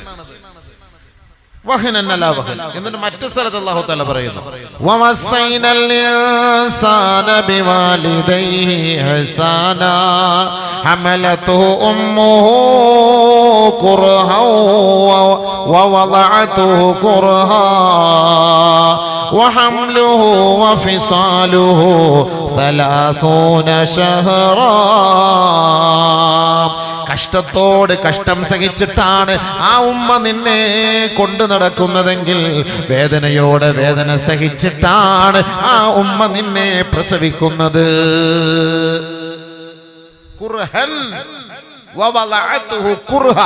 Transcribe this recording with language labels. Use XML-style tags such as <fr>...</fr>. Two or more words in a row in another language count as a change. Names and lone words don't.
<ar>وهنا على وهن.</ar> <ml>എന്നിട്ട് മറ്റു സ്ഥലത്ത് അല്ലാഹു തആല പറയുന്നു</ml> <ar>ووصينا الإنسان بوالديه إحسانا حملته أمه كرها ووضعته كرها وحمله وفصاله 30 شهرا.</ar> <ml>കഷ്ടത്തോട് കഷ്ടം സഹിച്ചിട്ടാണ് ആ ഉമ്മ നിന്നെ കൊണ്ടു നടക്കുന്നതെങ്കിൽ, വേദനയോടെ വേദന സഹിച്ചിട്ടാണ് ആ ഉമ്മ നിന്നെ പ്രസവിക്കുന്നത്.</ml> <ar>كرها كرها.</ar>